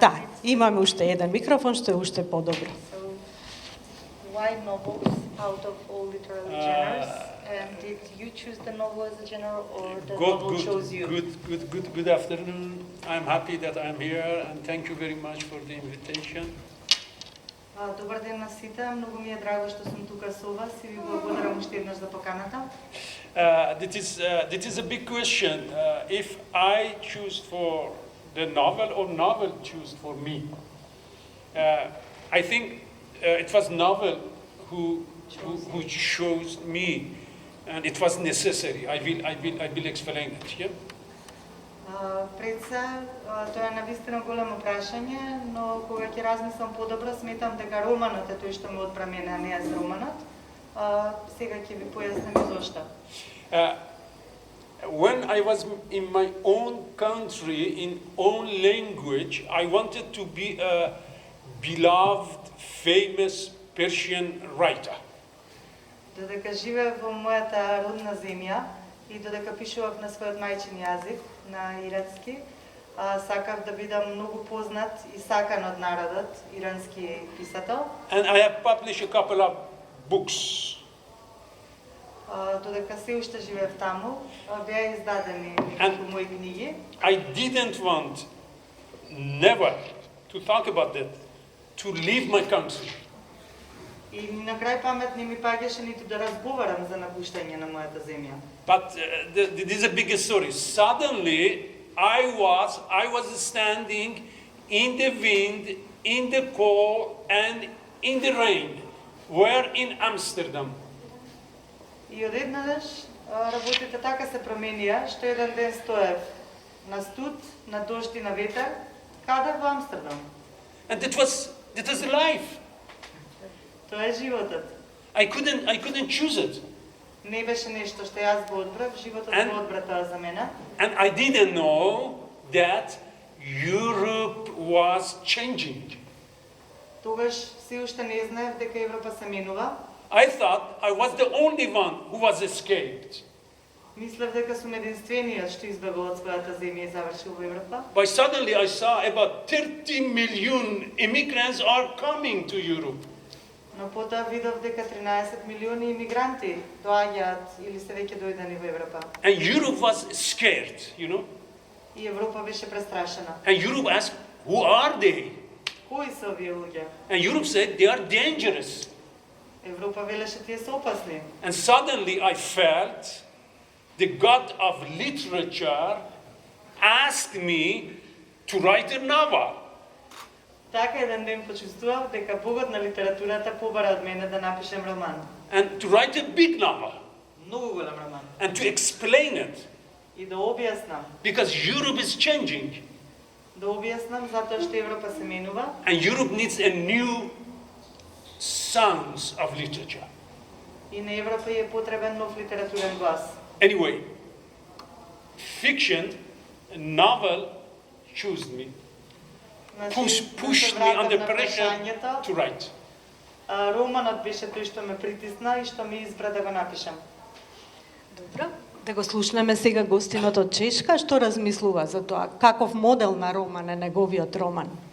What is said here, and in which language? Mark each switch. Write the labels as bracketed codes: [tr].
[mk] Да, имаме уште еден микрофон, што е уште подобро. [en] Why novels out of all literary genres? And did you choose the novel as a genre, or the novel chose you? Good afternoon. I'm happy that I'm here, and thank you very much for the invitation. [mk] Добар ден на сите, многу ми е драго што сум тука со вас и ви благодарам уште еднаш за поканата. [en] That is a big question. If I choose for the novel or novel choose for me, I think it was novel who chose me, and it was necessary. I will explain it. Yeah. [mk] Пред се, тоа е навистина големо прашање, но кога ќе размислам подобро, сметам дека романот е тој што ме одбра мене, а не јас романот. Сега ќе ви појаснам и зошто. [en] When I was in my own country, in own language, I wanted to be a beloved, famous Persian writer. [mk] Додека живеев во мојата родна земја и додека пишував на својот мајчин јазик, на ирански, сакав да бидам многу познат и сакан од народот, ирански писател. [en] And I have published a couple of books. [mk] Додека се уште живеев таму, беа издадени неколку мои книги. [en] I didn't want, never, to talk about that, to leave my country. [mk] И на крај памет не ми паѓаше ниту да разговарам за напуштање на мојата земја. [en] But this is a big story. Suddenly, I was standing in the wind, in the cold, and in the rain. Where in Amsterdam? [mk] И одеднадаш работите така се променија, што еден ден стоев на студ, на дожд и на ветер, каде во Амстердам. [en] And that was life. [mk] Тоа е животот. [en] I couldn't choose it. [mk] Не беше нешто што јас го одбрав, животот го одбра тоа за мене. [en] And I didn't know that Europe was changing. [mk] Тогаш се уште не знаев дека Европа се менува. [en] I thought I was the only one who was escaped. [mk] Мислев дека сум единствениот што избегол од својата земја и завршил во Европа. [en] But suddenly I saw about 30 million immigrants are coming to Europe. [mk] Но потоа видов дека 13 милиони имигранти доаѓаат или се веќе дојдени во Европа. [en] And Europe was scared, you know. [mk] И Европа беше престрашена. [en] And Europe asked, who are they? [mk] Кои се овие луѓе? [en] And Europe said, they are dangerous. [mk] Европа велеше тие се опасни. [en] And suddenly I felt the God of literature asked me to write a novel. [mk] Така еден ден почувствував дека Богот на литературата побара од мене да напишем роман. [en] And to write a big novel. [mk] Многу голем роман. [en] And to explain it. [mk] И да објаснам. [en] Because Europe is changing. [mk] Да објаснам затоа што Европа се менува. [en] And Europe needs a new sounds of literature. [mk] И на Европа е потребен нов литературен глас. [en] Anyway, fiction, a novel, chose me. Pushed me under pressure to write. [mk] Романот беше тој што ме притисна и што ме избра да го напишам. Добро. Да го слушнеме сега гостинот од Чешка, што размислува за тоа, каков модел на роман е неговиот роман.